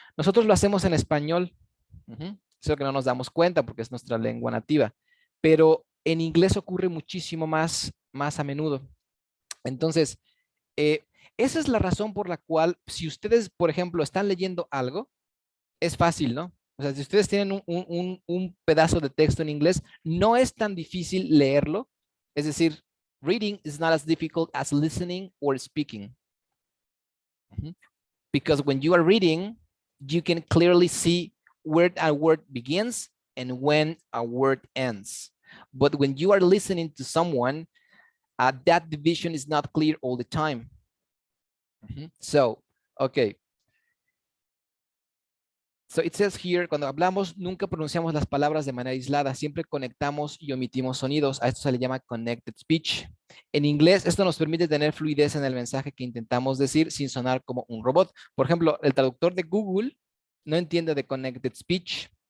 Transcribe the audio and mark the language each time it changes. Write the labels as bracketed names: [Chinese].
[Spanish] Nosotros lo hacemos en español. Solo que no nos damos cuenta porque es nuestra lengua nativa. Pero en inglés ocurre muchísimo más más a menudo. Entonces, esa es la razón por la cual, si ustedes, por ejemplo, están leyendo algo, es fácil, ¿no? O sea, si ustedes tienen un pedazo de texto en inglés, no es tan difícil leerlo. Es decir, [English] reading is not as difficult as listening or speaking. Because when you are reading, you can clearly see where a word begins and when a word ends. But when you are listening to someone, that division is not clear all the time. So, okay. So it says here, [Spanish] cuando hablamos, nunca pronunciamos las palabras de manera aislada, siempre conectamos y omitimos sonidos. A esto se le llama connected speech. En inglés, esto nos permite tener fluidez en el mensaje que intentamos decir sin sonar como un robot. Por ejemplo, el traductor de Google no entiende de connected speech.